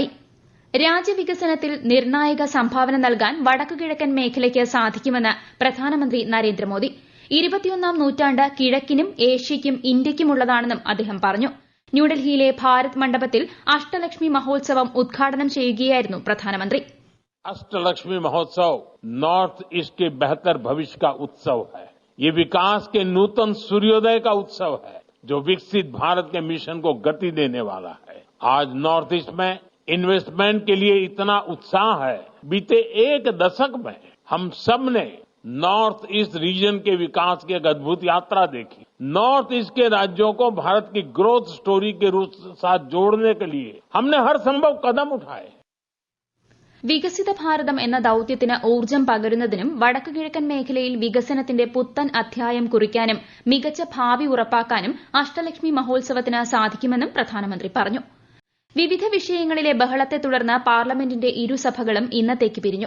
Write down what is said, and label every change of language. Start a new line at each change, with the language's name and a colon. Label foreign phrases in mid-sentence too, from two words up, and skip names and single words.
Malayalam: രാജ്യവികസനത്തിൽ നിർണായക സംഭാവന നൽകാൻ വടക്കുകിഴക്കൻ മേഖലയ്ക്ക് സാധിക്കുമെന്ന് പ്രധാനമന്ത്രി നരേന്ദ്രമോദി. 21ാം നൂറ്റാണ്ട് കിഴക്കിനും ഏഷ്യയ്ക്കും ഇന്ത്യയ്ക്കുമുള്ളതാണെന്നും അദ്ദേഹം പറഞ്ഞു. ന്യൂഡൽഹിയിലെ ഭാരത് മണ്ഡപത്തിൽ അഷ്ടലക്ഷ്മി മഹോത്സവം ഉദ്ഘാടനം ചെയ്യുകയായിരുന്നു പ്രധാനമന്ത്രി.
Hindi: अष्टलक्ष्मी महोत्सव नॉर्थ ईस्ट के बेहतर भविष्य का उत्सव है. ये विकास के नूतन सूर्योदय का उत्सव है जो विकसित भारत के मिशन को गति देने वाला है. आज नॉर्थ ईस्ट में इन्वेस्टमेंट के लिए इतना उत्साह है. बीते एक दशक में हम सब ने नॉर्थ ईस्ट रीजन के विकास की एक अद्भुत यात्रा देखी. नॉर्थ ईस्ट के राज्यों को भारत की
English: growth story
Hindi: के साथ जोड़ने के लिए हमने हर संभव कदम उठाए.
Malayalam: വികസിത ഭാരതം എന്ന ദൌത്യത്തിന് ഊർജ്ജം പകരുന്നതിനും വടക്കുകിഴക്കൻ മേഖലയിൽ വികസനത്തിന്റെ പുത്തൻ അധ്യായം കുറിക്കാനും മികച്ച ഭാവി ഉറപ്പാക്കാനും അഷ്ടലക്ഷ്മി മഹോത്സവത്തിന് സാധിക്കുമെന്നും പ്രധാനമന്ത്രി പറഞ്ഞു. വിവിധ വിഷയങ്ങളിലെ ബഹളത്തെ തുടർന്ന് പാർലമെന്റിന്റെ ഇരുസഭകളും ഇന്നത്തേക്ക് പിരിഞ്ഞു.